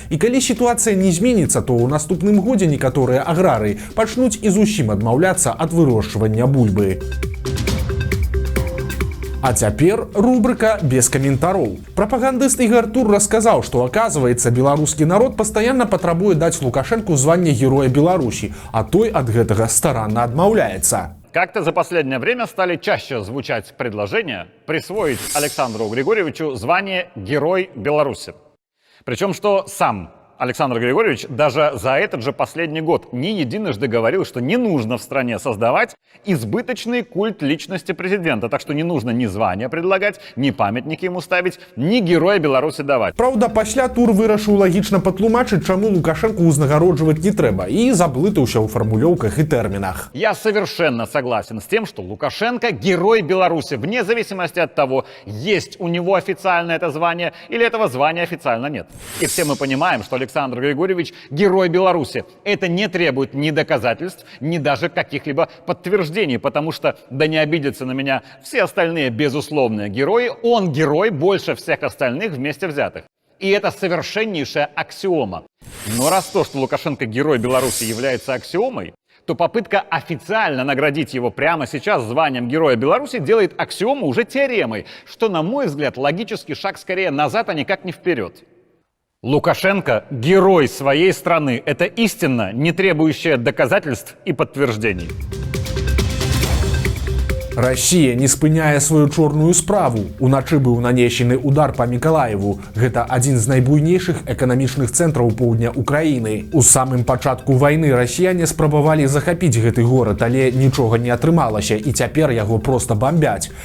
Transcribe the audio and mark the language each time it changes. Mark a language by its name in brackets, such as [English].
[Belarusian] І калі сітуацыя не зменіцца, то ў наступным годзе некаторыя аграрыі пачнуць і зусім адмаўляцца ад вырошчвання бульбы. А цяпер рубрика «Без каментароў». Прапагандыст Ігор Тур расказаў, што, аказваецца, беларускі народ пастаянна патрабуе даць Лукашэнку званне Героя Беларусі, а той ад гэтага старанна адмаўляецца. [Russian] Как-то за последнее время стали чаще звучать предложения присвоить Александру Григорьевичу звание Герой Беларуси. Причем, что сам Александр Григорьевич даже за этот же последний год не единожды говорил, что не нужно в стране создавать избыточный культ личности президента. Так что не нужно ни звания предлагать, ни памятники ему ставить, ни Героя Беларуси давать. Праўда, пасля Тур вырашыў лагічна патлумачыць, чаму Лукашэнку узнагароджваць не трэба, і заблытаўся ў фармулёўках і тэрмінах. Я совершенно согласен с тем, что Лукашенко Герой Беларуси, вне зависимости от того, есть у него официально это звание или этого звания официально нет. И все мы понимаем, что Александр Григорьевич Герой Беларуси. Это не требует ни доказательств, ни даже каких-либо подтверждений, потому что, да не обидятся на меня все остальные безусловные герои, он герой больше всех остальных вместе взятых. И это совершеннейшая аксиома. Но раз то, что Лукашенко Герой Беларуси является аксиомой, то попытка официально наградить его прямо сейчас званием Героя Беларуси делает аксиому уже теоремой, что, на мой взгляд, логический шаг скорее назад, а никак не вперед. Лукашенко – герой своей страны. Это истина, не требующая доказательств и подтверждений. [Belarusian] Расія не спыняе сваю чорную справу. Уначы быў нанесены удар па Мікалаеву. Гэта адзін з найбуйнейшых эканамічных цэнтраў поўдня Украіны. У самым пачатку вайны расіяне спрабавалі захапіць гэты горад, але нічога не атрымалася, і цяпер яго проста бамбяць.